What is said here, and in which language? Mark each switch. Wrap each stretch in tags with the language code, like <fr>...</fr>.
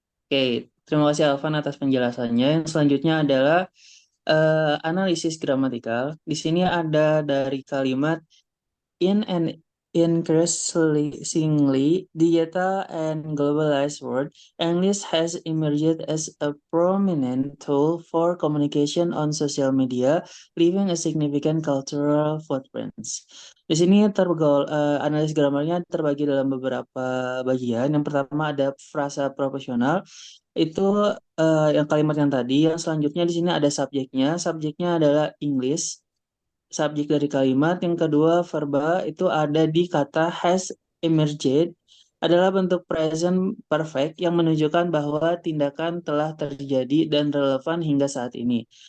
<id>Oke, terima kasih Alvan atas penjelasannya. Yang selanjutnya adalah analisis gramatikal. Di sini ada dari kalimat</id> <en>in an increasingly digital and globalized world, English has emerged as a prominent tool for communication on social media, leaving a significant cultural footprints.</en> <id>Di sini analis gramarnya terbagi dalam beberapa bagian. Yang pertama ada frasa proporsional, Itu yang kalimat yang tadi. Yang selanjutnya di sini ada subjeknya. Subjeknya adalah English. Subjek dari kalimat. Yang kedua, verba itu ada di kata has emerged, adalah bentuk present perfect yang menunjukkan bahwa tindakan telah terjadi dan relevan hingga saat ini.</id>